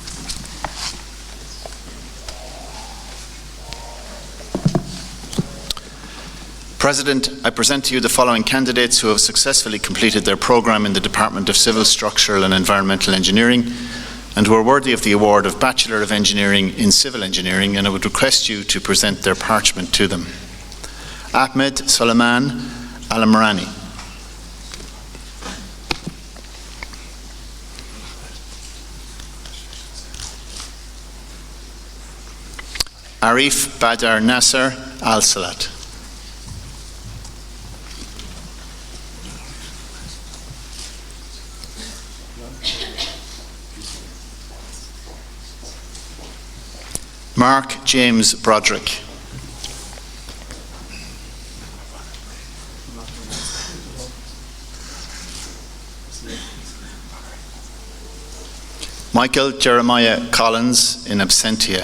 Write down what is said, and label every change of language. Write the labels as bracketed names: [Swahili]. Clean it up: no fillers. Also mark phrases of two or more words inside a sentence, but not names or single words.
[English] President, I present to you the following candidates who have successfully completed their programme in the Department of Civil, Structural and Environmental Engineering and who are worthy of the award of Bachelor of Engineering in Civil Engineering, and I would request you to present their parchment to them. Ahmed Suleiman Al-Amrani. Arif Badar Nasser Al-Salat. Mark James Broderick. Michael Jeremiah Collins [Latin] in absentia.